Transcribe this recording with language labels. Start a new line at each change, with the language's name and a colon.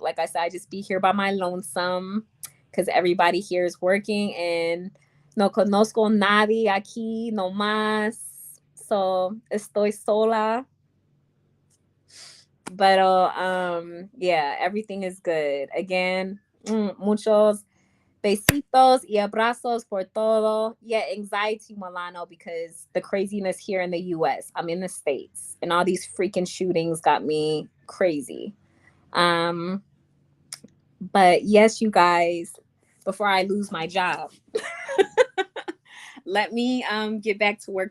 English: Like I said, I just be here by my lonesome because everybody here is working and
Spanish: no conozco nadie aquí, no más. So estoy sola.
English: But yeah, everything is good. Again,
Spanish: muchos besitos y abrazos por todo.
English: Yeah, anxiety, Milano, because the craziness here in the U.S. I'm in the States, and all these freaking shootings got me crazy. But yes, you guys, before I lose my job, let me get back to work.